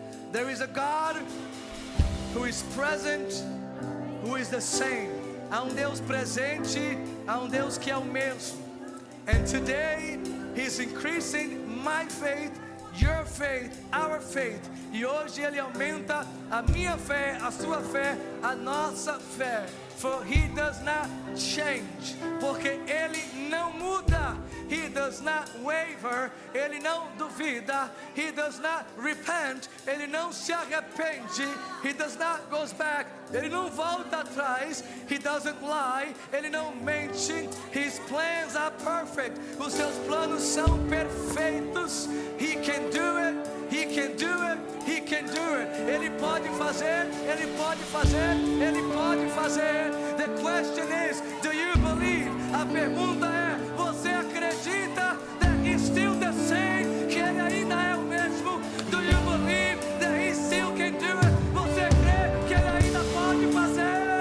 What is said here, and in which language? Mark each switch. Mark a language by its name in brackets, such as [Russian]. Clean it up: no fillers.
[English] There is a God who is present, who is the same. [Portuguese] Há Deus presente, há Deus que é o mesmo. [English] And today, He's increasing my faith, your faith, our faith. [Portuguese] E hoje Ele aumenta a minha fé, a sua fé, a nossa fé. [English] For He does not change. [Portuguese] Porque Ele não muda. [English] He does not waver. [Portuguese] Ele não duvida. [English] He does not repent. [Portuguese] Ele não se arrepende. [English] He does not goes back. [Portuguese] Ele não volta atrás. [English] He doesn't lie. [Portuguese] Ele não mente. [English] His plans are perfect. [Portuguese] Os seus planos são perfeitos. [English] He can do it. He can do it. He can do it. [Portuguese] Ele pode fazer. Ele pode fazer. Ele pode fazer. [English] The question is, do you believe? [Portuguese] A pergunta é, você acredita [English] that He's still the same? [Portuguese] Que Ele ainda é o mesmo? [English] Do you believe that He still can do it? [Portuguese] Você crê que Ele ainda pode fazer?